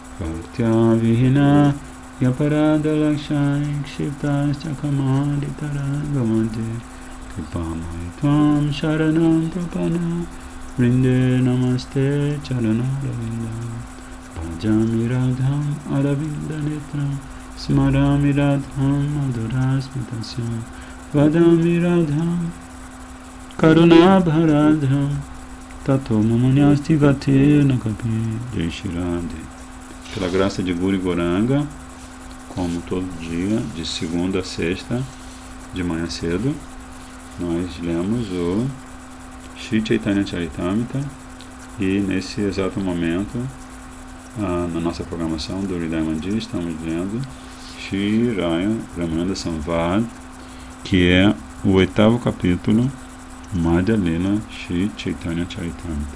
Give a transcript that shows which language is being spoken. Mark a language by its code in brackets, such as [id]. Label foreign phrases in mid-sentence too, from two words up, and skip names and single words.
[sa] Bhaktya vihina yaparada lakshai kshiptascha kamaditaragamante kripamai tvam sharanam prapana vrinde namaste charanaravinda bhajami radham aravinda netram smarami radham madhurasmitasyam vadami radham karunabharadham tato mamanyasti gate nakapi jai Shri Radhe. [pt] Pela graça de Guru Gauranga, como todo dia, de segunda a sexta, de manhã cedo, nós lemos o Shri Chaitanya Charitamrita e nesse exato momento, na nossa programação do Hridaya Mandir, estamos lendo Shri Raya Ramananda Samvad, que é o 8º capítulo Madhya Lila Shri Chaitanya Charitamrita.